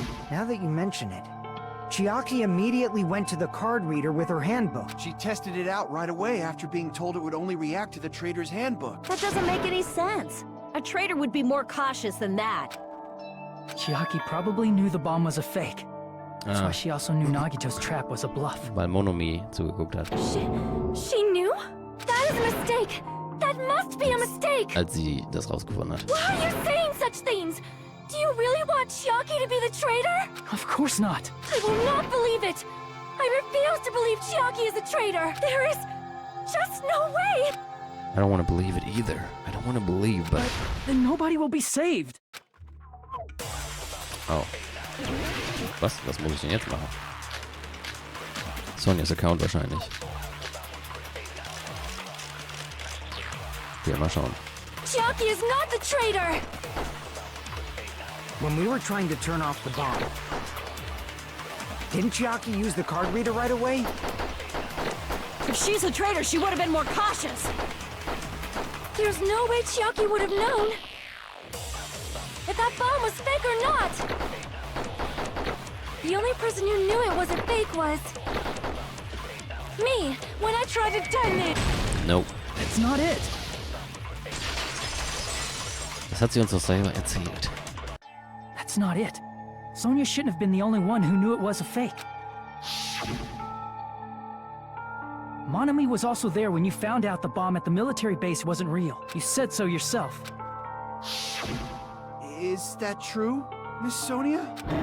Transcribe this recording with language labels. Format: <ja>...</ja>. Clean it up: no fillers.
<en>Now that you mention it, Chiaki immediately went to the card reader with her handbook. She tested it out right away after being told it would only react to the traitor's handbook. That doesn't make any sense. A traitor would be more cautious than that. Chiaki probably knew the bomb was a fake. That's why she also knew Nagito's trap was a bluff.</en> <de>Weil Monomi zugeguckt hat.</de> <en>She knew? That is a mistake! That must be a mistake!</en> <de>Als sie das rausgefunden hat.</de> <en>Why are you saying such things? Do you really want Chiaki to be the traitor? Of course not. I will not believe it! I refuse to believe Chiaki is a traitor! There is just no way! I don't want to believe it either. I don't want to believe, but... Then nobody will be saved. Oh.</en> <de>Was muss ich denn jetzt machen? Sonias Account wahrscheinlich. Okay, mal schauen.</de> <en>Chiaki is not the traitor! When we were trying to turn off the bomb, didn't Chiaki use the card reader right away? If she's a traitor, she would have been more cautious. There's no way Chiaki would have known if that bomb was fake or not. The only person who knew it wasn't fake was me when I tried to detonate. Nope. That's not it.</en> <de>Das hat sie uns doch selber erzählt.</de> <en>That's not it. Sonia shouldn't have been the only one who knew it was a fake. Monami was also there when you found out the bomb at the military base wasn't real. You said so yourself. Is that true, Miss Sonia?</en>